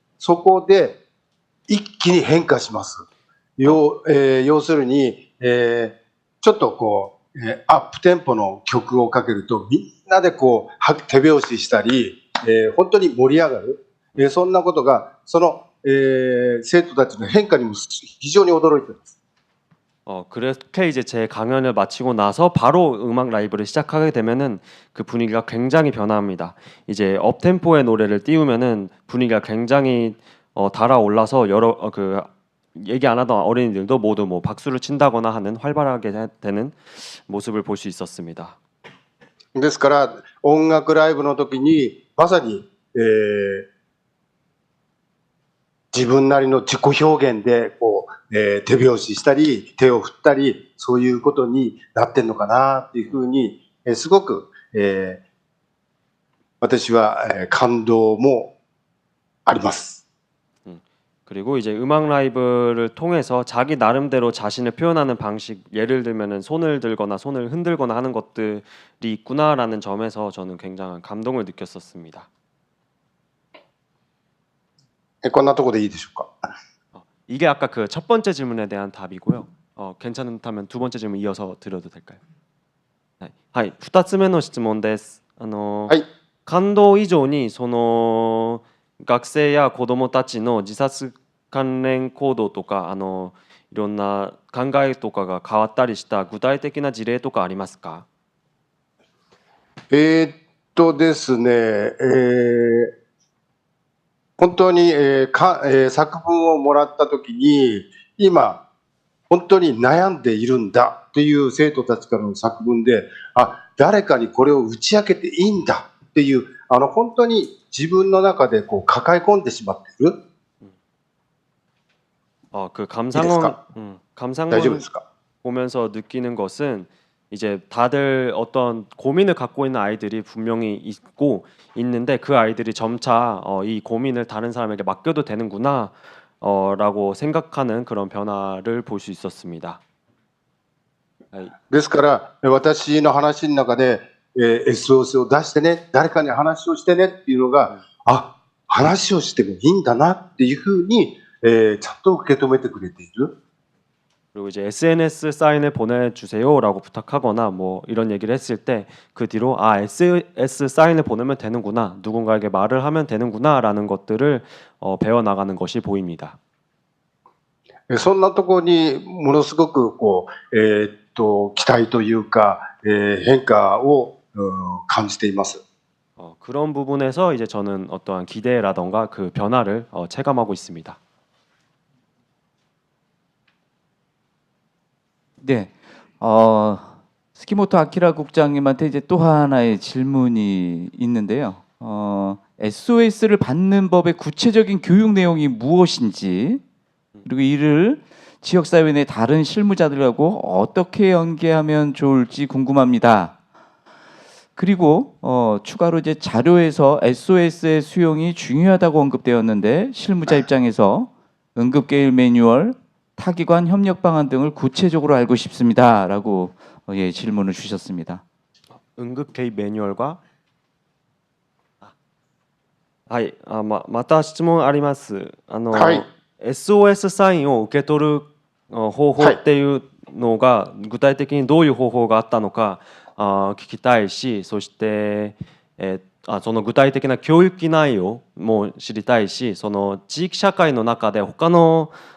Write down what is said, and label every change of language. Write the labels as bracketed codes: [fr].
[ja] そこで一気に変化します。要するに、ちょっとこう、アップテンポの曲をかけるとみんなでこう手拍子したり、本当に盛り上がる、そんなことがその、生徒たちの変化にも非常に驚いています。 [ko] 그렇게 이제 제 강연을 마치고 나서 바로 음악 라이브를 시작하게 되면은 그 분위기가 굉장히 변합니다. 이제 업템포의 노래를 띄우면은 분위기가 굉장히 달아올라서 여러 그 얘기 안 하던 어린이들도 모두 뭐 박수를 친다거나 하는 활발하게 되는 모습을 볼 수 있었습니다. [ja] ですから音楽ライブの時にまさに、自分なりの自己表現でこう、手拍子したり手を振ったりそういうことになってんのかなっていうふうに、すごく、私は、感動もあります。 [ko] 그리고 이제 음악 라이브를 통해서 자기 나름대로 자신을 표현하는 방식, 예를 들면은 손을 들거나 손을 흔들거나 하는 것들이 있구나라는 점에서 저는 굉장한 감동을 느꼈었습니다. [ja] こんなところでいいでしょうか。 [ko] 이게 아까 그 첫 번째 질문에 대한 답이고요. 괜찮다면 두 번째 질문 이어서 드려도 될까요? [ja] はい、2つ目の質問です。はい。感動以上にその学生や子どもたちの自殺関連行動とかいろんな考えとかが変わったりした具体的な事例とかありますか？ですね、本当に、作文をもらったときに今本当に悩んでいるんだという生徒たちからの作文で、誰かにこれを打ち明けていいんだっていう本当に自分の中でこう抱え込んでしまっている。 그 다이죠 [ko] 감상문 보면서 느끼는 것은 이제 다들 어떤 고민을 갖고 있는 아이들이 분명히 있고 있는데 그 아이들이 점차 이 고민을 다른 사람에게 맡겨도 되는구나 라고 생각하는 그런 변화를 볼 수 있었습니다. [ja] ですから私の話の中で、SOS を出してね、誰かに話をしてねっていうのが、話をしてもいいんだなっていうふうに、ちゃんと受け止めてくれている。 [ko] 그리고 이제 SNS 사인을 보내주세요라고 부탁하거나 뭐 이런 얘기를 했을 때 그 뒤로 SNS 사인을 보내면 되는구나, 누군가에게 말을 하면 되는구나라는 것들을 배워 나가는 것이 보입니다. [ja] そんなところにものすごくこう、期待というか、変化を感じています。 [ko] 그런 부분에서 이제 저는 어떠한 기대라던가 그 변화를 체감하고 있습니다. 네, 스키모토 아키라 국장님한테 이제 또 하나의 질문이 있는데요. SOS를 받는 법의 구체적인 교육 내용이 무엇인지, 그리고 이를 지역사회 내 다른 실무자들하고 어떻게 연계하면 좋을지 궁금합니다. 그리고 추가로 이제 자료에서 SOS의 수용이 중요하다고 언급되었는데 실무자 입장에서 응급계획 매뉴얼, 타기관 협력 방안 등을 구체적으로 알고 싶습니다라고 질문을 주셨습니다. 응급 개입 매뉴얼과 [ja] はい、また質問あります。はい。 SOS サインを受け取る方法っていうのが具体的にどういう方法があったのか聞きたいし、そして、その具体的な教育内容も知りたいし、その地域社会の中で他の